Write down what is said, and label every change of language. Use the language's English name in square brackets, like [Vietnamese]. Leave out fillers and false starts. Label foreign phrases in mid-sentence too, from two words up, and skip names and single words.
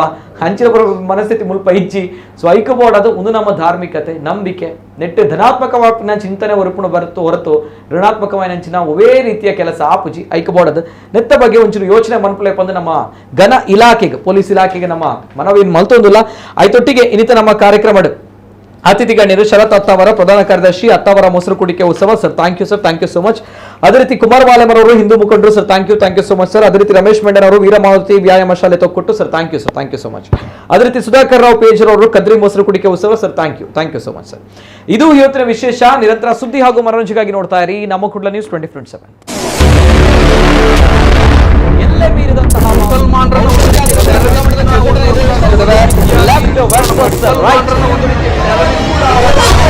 [Tulu] ಹಂಚಿನ ಮನಸ್ಥಿತಿ ಮುಲ್ಪ ಇಜ್ಜಿ ಸೊ ಐಕ ಬೋಡದು ಒಂದು ನಮ್ಮ ಧಾರ್ಮಿಕತೆ ನಂಬಿಕೆ ನೆಟ್ಟು ಧನಾತ್ಮಕವಾದ ಚಿಂತನೆ ಹೊರತು ಋಣಾತ್ಮಕವಾದ ಒವೇ ರೀತಿಯ ಕೆಲಸ ಆಪುಜಿ ಐಕ ಬೋಡದು ನೆತ್ತ ಬಗ್ಗೆ ಒಂಚೂರು ಯೋಚನೆ ಮನ್ಪಲೆ ಬಂದು ನಮ್ಮ ಘನ ಇಲಾಖೆಗೆ ಪೊಲೀಸ್ ಇಲಾಖೆಗೆ ನಮ್ಮ ಮನವಿ ಮಲ್ತೊಂದಿಲ್ಲ ಆಯ್ತೊಟ್ಟಿಗೆ ಇನ್ನಿತ ನಮ್ಮ ಕಾರ್ಯಕ್ರಮ ಅತಿಥಿ ಗಣ್ಯರು ಶರತ್ ಅತ್ತಾವರ ಪ್ರಧಾನ ಕಾರ್ಯದರ್ಶಿ ಅತ್ತಾವರ ಮೊಸರು ಕುಡಿಕೆ [Kannada] ಉತ್ಸವ ಸರ್ [English] thank you so much [Kannada] ಅದೇ ರೀತಿ ಕುಮಾರ್ ವಾಲೆಮರ್ ಅವರು ಹಿಂದೂ ಮುಖಂಡರು ಸರ್ [English] thank you so much [Kannada] ಸರ್ ಅದೇ ರೀತಿ ರಮೇಶ್ ಮೆಂಡನ್ ಅವರು ವೀರಮಾವತಿ ವ್ಯಾಯಾಮ ಶಾಲೆ ತೊಕ್ಕೊಟ್ಟು ಸರ್ [English] thank you so much [Kannada] ಅದೇ ರೀತಿ ಸುಧಾಕರ್ ರಾವ್ ಪೇಜರ್ ಅವರು ಕದ್ರಿ ಮೊಸರು ಕುಡಿಕೆ ಉತ್ಸವ ಸರ್ [English] thank you so much [Kannada] ಸರ್ ಇದು ಇವತ್ತಿನ ವಿಶೇಷ ನಿರಂತರ ಸುದ್ದಿ ಹಾಗೂ ಮನೋರಂಜನೆಗಾಗಿ ನೋಡ್ತಾ ಇರಿ ನಮ್ಮ ಕುಡ್ಲ ನ್ಯೂಸ್ 24/7 ಎಲ್ಲೇ ಮೀರಿದಂತಹ ಮುಸಲ್ಮಾನರನ್ನು